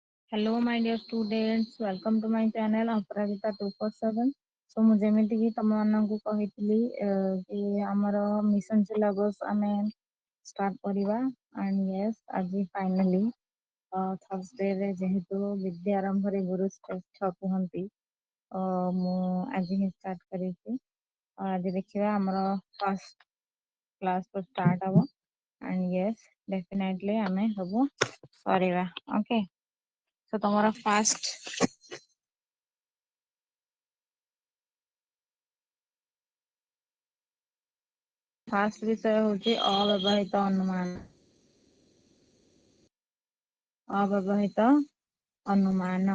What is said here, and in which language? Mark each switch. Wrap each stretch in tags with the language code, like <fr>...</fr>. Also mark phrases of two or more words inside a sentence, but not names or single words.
<en>Hello, my dear students. Welcome to my channel Aparajita 247.</en> <or>So ମୁଁ ଯେମିତି କି ତମମାନଙ୍କୁ କହିଥିଲି କି ଆମର</or> <en>mission syllabus</en> <or>ଆମେ ଷ୍ଟାର୍ଟ କରିବା</or> <en>and yes</en> <or>ଆଜି ଫାଇନାଲି ଥର୍ସଡେରେ ଯେହେତୁ ବିଦ୍ୟା ଆରମ୍ଭରେ ଗୁରୁ ଶ୍ରେଷ୍ଠ କୁହନ୍ତି ମୁଁ ଆଜି ହିଁ ଷ୍ଟାର୍ଟ କରିଛି। ଆଜି ଦେଖିବା ଆମର</or> <en>first class</en> <or>ତ ଷ୍ଟାର୍ଟ ହବ</or> <en>and yes definitely</en> <or>ଆମେ ସବୁ କରିବା ଓକେ। ତ ତମର ଫାଷ୍ଟ ବିଷୟ ହଉଛି ଅବ୍ୟବହିତ ଅନୁମାନ। ଅବ୍ୟବହିତ ଅନୁମାନ।</or>